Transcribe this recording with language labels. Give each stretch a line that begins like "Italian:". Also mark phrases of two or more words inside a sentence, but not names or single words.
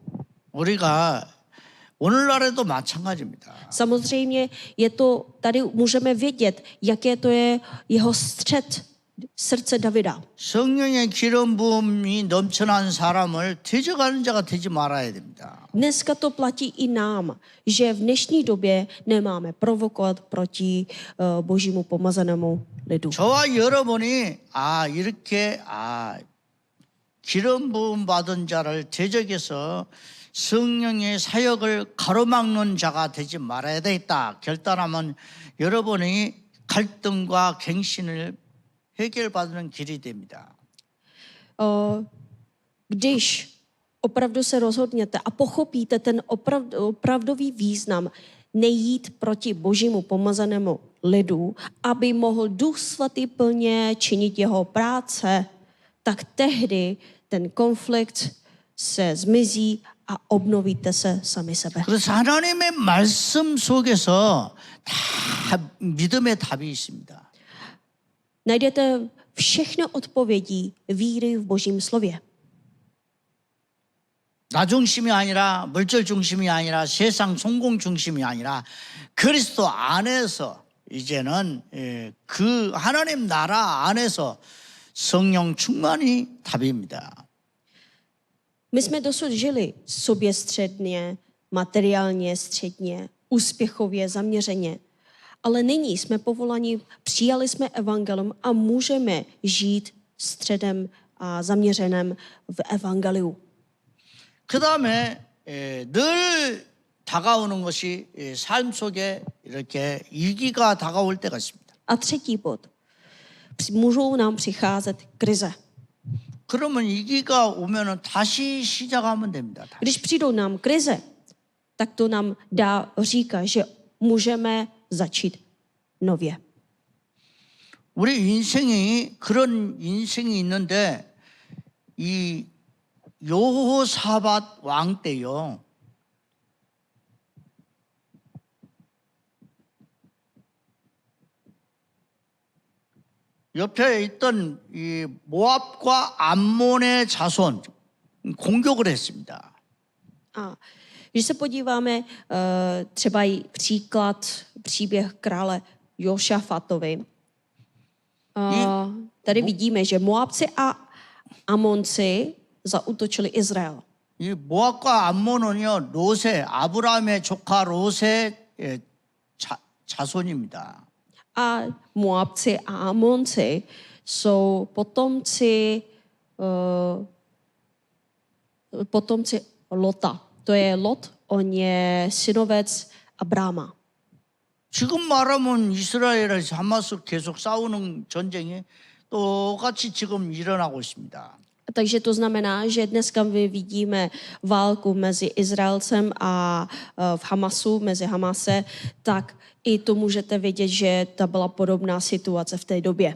Korean: 우리가 오늘날에도 마찬가지입니다.
Czech: Samozřejmě je to, tady můžeme vědět, jaké to je jeho střet srdce Davida.
Korean: 성령의 기름 부음이 넘쳐난 사람을 대적하는 자가 되지 말아야 됩니다.
Czech: Dneska to platí i nám, že v dnešní době nemáme provokovat proti božímu pomazanému lidu.
Korean: 저와 여러분이 이렇게 기름 부음 받은 자를 대적해서 성령의 사역을 가로막는 자가 되지 말아야 되겠다 결단하면 여러분이 갈등과 갱신을 해결받는 길이 됩니다.
Czech: Když opravdu se rozhodněte a pochopíte ten opravdový význam nejít proti božímu pomazanému lidu, aby mohl Duch Svatý plně činit jeho práce, tak tehdy ten konflikt se zmizí a obnovíte se sami sebe.
Korean: 그래서 하나님의 말씀 속에서 다 믿음의 답이 있습니다.
Czech: Najdete všechno odpovědí víry v božím slově.
Korean: 나 중심이 아니라 물질 중심이 아니라 세상 성공 중심이 아니라 그리스도 안에서 이제는 그 하나님 나라 안에서 성령 충만이 답입니다.
Czech: My jsme dosud žili soběstředně, materiálně středně, úspěchově zaměřeně. Ale nyní jsme povoláni, přijali jsme evangelium a můžeme žít středem a zaměřeném v evangeliu.
Korean: 그 다음에 늘 다가오는 것이 삶 속에 이렇게 위기가 다가올 때가 있습니다.
Czech: A třetí bod. Můžou nám přicházet krize.
Korean: 그러면 위기가 오면은 다시 시작하면 됩니다.
Czech: Když přijdou nám krize, tak to nám říká, že můžeme začít nově.
Korean: 우리 인생이 그런 인생이 있는데 이 여호사밧 왕 때요. 옆에 있던 이 모압과 암몬의 자손 공격을 했습니다.
Czech: A když se podíváme třeba i příběh krále Jošafatovi, tady vidíme, že Moabci a Amonci zaútočili Izrael.
Korean: 이 모압과 암몬은요 롯의 아브라함의 조카 롯의 자손입니다.
Czech: A Moabci a Amonci jsou potomci Lota. To je Lot, on je synovec Abráma.
Korean: 지금 말하면 이스라엘에서 하마스 계속 싸우는 전쟁이 똑같이 지금 일어나고 있습니다.
Czech: Takže to znamená, že dneska my vidíme válku mezi Izraelcem a v Hamasu, mezi Hamase, tak i to můžete vidět, že ta byla podobná situace v té době.